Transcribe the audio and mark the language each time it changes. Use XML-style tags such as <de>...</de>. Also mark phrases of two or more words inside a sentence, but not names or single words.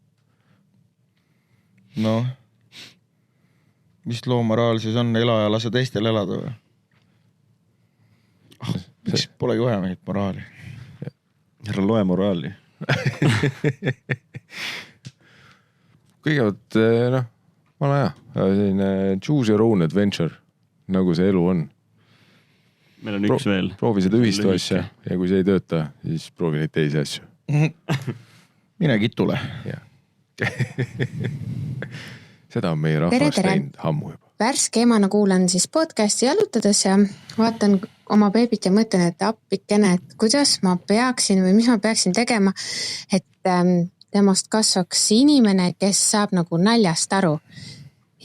<et>No, mis loo moraal siis on, ela ja lase teistel elada või? Miks polegi vaja mingit moraali? Härra loe moraali. Kõigepealt, vana hea. Selline</et> <en>choose your own adventure,</en> <et>nagu see elu on. Meil on üks veel. Proovi seda ühistu asja ja kui see ei tööta, siis proovi neid teisi asju. Mine kitule. Seda on meie rahvast teinud ammu juba. Värske emana kuulan siis podcasti jalutades ja vaatan oma beebit ja mõtlen, et appikene, et kuidas ma peaksin või mis ma peaksin tegema, et temast kasvaks inimene, kes saab nagu naljast aru.</et>